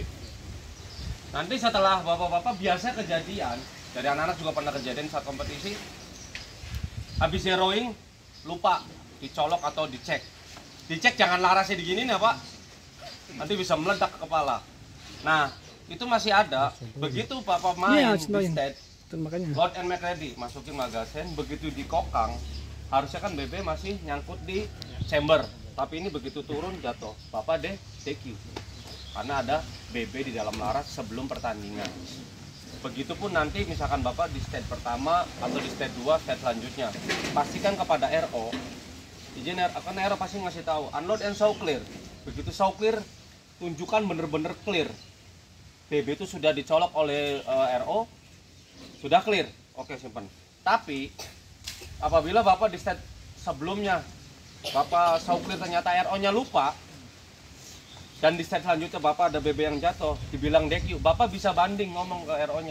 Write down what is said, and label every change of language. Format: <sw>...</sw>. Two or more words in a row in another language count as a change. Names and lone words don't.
<id>Nanti setelah bapak-bapak biasa kejadian, dari anak-anak juga pernah kejadian saat kompetisi, habis zeroing lupa dicolok atau dicek. Dicek jangan larasnya diginiin ya Pak, nanti bisa meledak ke kepala. Nah itu masih ada. Begitu Bapak main di state,</id> <en>load and make ready,</en> <id>masukin magasin, begitu dikokang, harusnya kan BB masih nyangkut di chamber, tapi ini begitu turun jatuh, Bapak DQ karena ada BB di dalam laras sebelum pertandingan. Begitupun nanti misalkan Bapak di stage pertama atau di stage 2, stage selanjutnya, pastikan kepada RO, izin akan RO pasti ngasih tahu</id> <en>unload and show clear.</en> <id>Begitu</id> <en>show clear,</en> <id>tunjukkan bener-bener clear. BB itu sudah dicolok oleh RO, sudah clear, oke simpan. Tapi apabila Bapak di stage sebelumnya Bapak</id> <en>show clear</en> <id>ternyata RO-nya lupa, dan di stage selanjutnya Bapak ada BB yang jatuh, dibilang DQ, Bapak bisa banding ngomong ke RO-nya.</id>